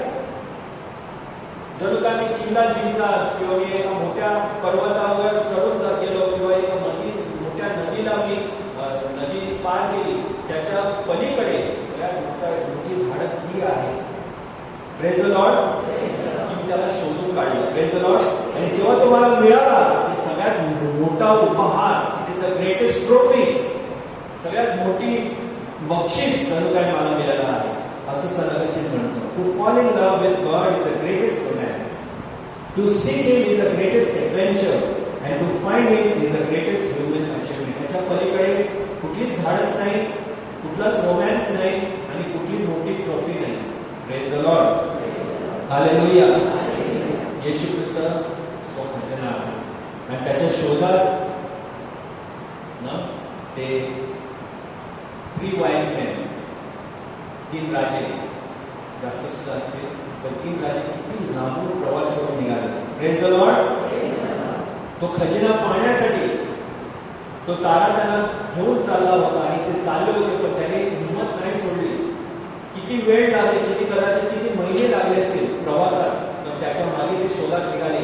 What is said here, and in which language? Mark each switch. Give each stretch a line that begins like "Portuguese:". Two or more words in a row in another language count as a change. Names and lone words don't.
Marathi: जर का मी किल्ला जिंकला किंवा मी एका मोठ्या पर्वतावर चढून गेलो किंवा एका मोठ्या नदीला मी नदी पार केली, त्याच्या पलीकडे सगळ्यात मोठी धाडस ही आहे.
English: Praise the Lord.
Marathi: तुम्ही त्याला शोधून काढलं.
English: Praise the Lord.
Marathi: आणि जेव्हा तुम्हाला मिळाला की सगळ्यात मोठा उपहार,
English: It is the greatest trophy,
Marathi: सगळ्यात मोठी बक्षीस जणू काय मला मिळालं आहे, असं सनगशील म्हणतो.
English: To fall in love with God is the greatest romance. To seek Him is the greatest adventure and to find Him is the greatest human achievement.
Marathi: त्याच्या पलीकडे कुठलीच धाडस नाही, कुठलाच रोमॅन्स नाही आणि कुठलीच मोठी ट्रॉफी नाही.
English: Praise the Lord. Hallelujah.
Marathi: येशू ख्रिस्त तो खजिना आहे आणि त्याच्या शोधात ना ते
English: 3 wise men,
Marathi: 3 राजे, जास्त सुद्धा असतील पण 3 राजे किती लांबून प्रवास करून निघाले.
English: Praise the Lord.
Marathi: तो खजिना पाहण्यासाठी तो तारा त्यांना घेऊन चालला होता आणि ते चालले होते, पण त्याने हिंमत नाही सोडली. किती वेळ लागले, किती महिने लागले असतील प्रवासात, तर त्याच्या मागे ते शोधात निघाले.